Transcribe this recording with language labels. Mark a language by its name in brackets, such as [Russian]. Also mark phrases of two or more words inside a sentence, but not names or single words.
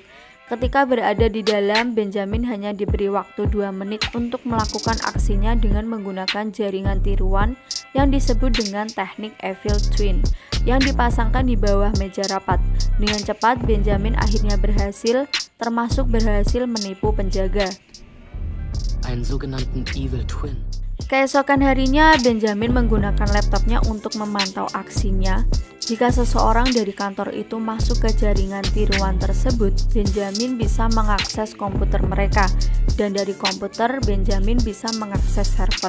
[Indonesian] Ketika berada di dalam, Benjamin hanya diberi waktu 2 menit untuk melakukan aksinya dengan menggunakan jaringan tiruan yang disebut dengan teknik [English] Evil Twin [Indonesian] yang dipasangkan di bawah meja rapat. Dengan cepat, Benjamin akhirnya berhasil, termasuk berhasil menipu penjaga. [German] Einen sogenannten [English] Evil Twin. [Indonesian] Keesokan harinya, Benjamin menggunakan laptopnya untuk memantau aksinya. Jika seseorang dari kantor itu masuk ke jaringan tiruan tersebut, Benjamin bisa mengakses komputer mereka, dan dari komputer, Benjamin bisa mengakses server.